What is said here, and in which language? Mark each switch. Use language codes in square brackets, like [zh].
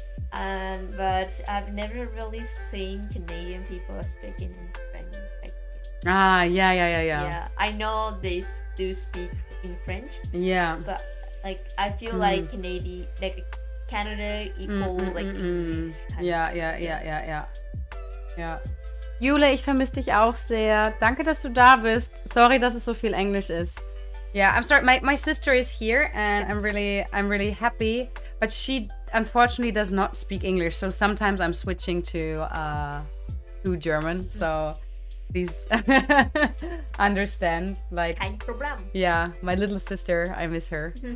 [en] But I've never really seen Canadian people speaking in French. Yeah, I know they do speak in French. Yeah. But like I feel like Canada equal like English. [de] Ja. Jule, ich vermisse dich auch sehr. Danke, dass du da bist. Sorry, dass es so viel Englisch ist. [en] Yeah, I'm sorry. My sister is here, and I'm really happy. But she unfortunately does not speak English, so sometimes I'm switching to German. So please understand. Like, [de] kein Problem. [en] Yeah, my little sister. I miss her.